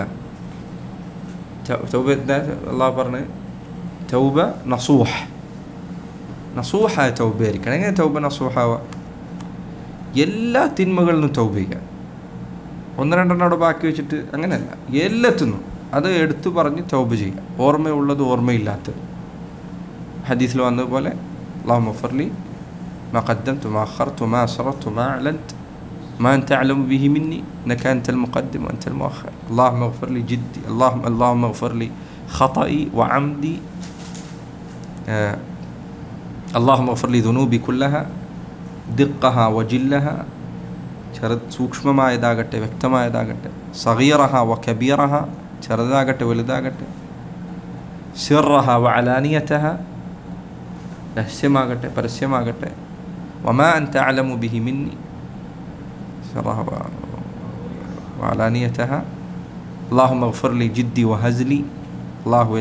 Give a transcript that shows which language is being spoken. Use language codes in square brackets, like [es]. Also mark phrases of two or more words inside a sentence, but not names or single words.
[ml] തൗബ അള്ളാഹു പറഞ്ഞ് തൗബ നസൂഹായ തൗബയായിരിക്കണം. എങ്ങനെ തൗബ നസൂഹാവുക? എല്ലാ തിന്മകളിൽ നിന്നും തൗബ ചെയ്യുക. 1-2 അവിടെ ബാക്കി വെച്ചിട്ട് അങ്ങനെയല്ല, എല്ലാത്തിനും അത് എടുത്തു പറഞ്ഞ് തൗബ ചെയ്യുക. ഓർമ്മയുള്ളത് ഓർമ്മയില്ലാത്തത്. ഹദീസിൽ വന്നതുപോലെ [ar] اللهم اغفر لي ما قدمت وما أخرت وما أسررت وما أعلنت ما أنت أعلم به مني إنك أنت المقدم وأنت المؤخر اللهم اغفر لي جدي اللهم اغفر لي خطئي وعمدي اللهم اغفر لي ذنوبي كلها دقها وجلها [ml] സൂക്ഷ്മമായതാകട്ടെ വ്യക്തമായതാകട്ടെ, [ar] صغيره وكبيره, [ml] ചെറുതാകട്ടെ വലുതാകട്ടെ, [ar] سره وعلانيته, [ml] രഹസ്യമാകട്ടെ പരസ്യമാകട്ടെ, [ar] وما أنت أعلم به مني سره وعلانيته اللهم اغفر لي جدي وهزلي, അല്ലാഹുവേ